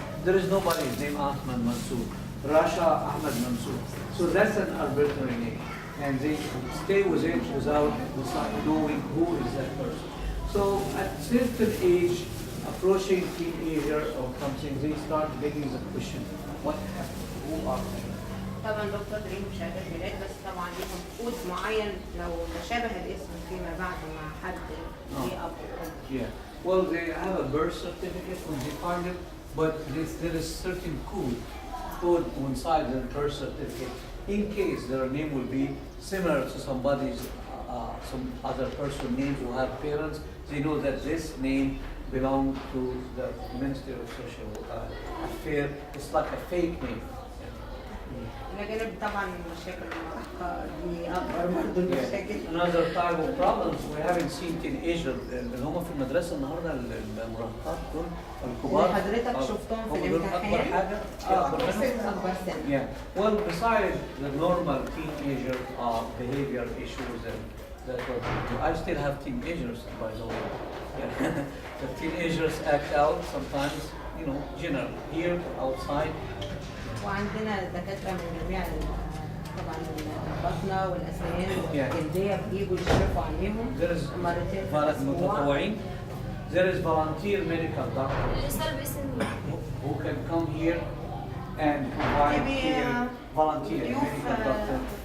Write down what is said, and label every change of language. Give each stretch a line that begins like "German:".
English: There is nobody's name Ahmed Mansour. Rasha Ahmed Mansour. So that's an arbitrary name. And they stay with it without knowing who is that person. So at certain age, approaching teenager or something, they start getting the question, what happened? Who are they?
Arabic: طبعا دكتور ليهم شهادات ميلاد بس طبعا ليهم كود معين لو تشابه الاسم فيما بعد مع حد ليه اب وام.
English: Yeah. Well, they have a birth certificate when they find it, but there is certain code inside the birth certificate. In case their name will be similar to somebody's, some other person's name who have parents, they know that this name belongs to the Ministry of Social Affairs. It's like a fake name.
Arabic: الجانب طبعا المشاكل المراهقة دي أكبر برضه المشاكل.
English: Another type of problems we haven't seen teenagers
Arabic: اللي هم في المدرسة النهارده المراهقات دول الكبار. حضرتك شفتهم في الامتحان؟ أكبر حاجة. أكبر سن.
English: Yeah. Well, besides the normal teenager behavior issues that I still have teenagers by the way. Yeah. The teenagers act out sometimes, generally here outside.
Arabic: وعندنا دكاترة من جميع طبعا البطنة والأسنان والجلدية بيجوا يشرفوا عليهم مرتين في الأسبوع. متطوعين؟
English: There is volunteer medical doctors who can come here and provide care. Volunteer medical doctor.